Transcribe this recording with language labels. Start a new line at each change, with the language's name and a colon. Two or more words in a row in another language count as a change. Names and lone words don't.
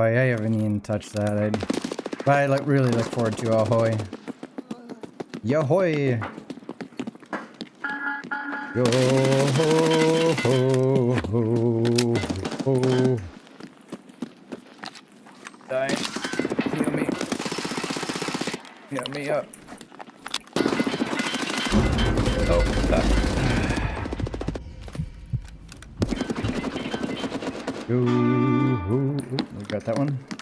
English: I haven't even touched that. But I really look forward to Ahoy. Yahoy! Yo ho ho ho ho. Die. Heal me. Heal me up. Oh, we got that one.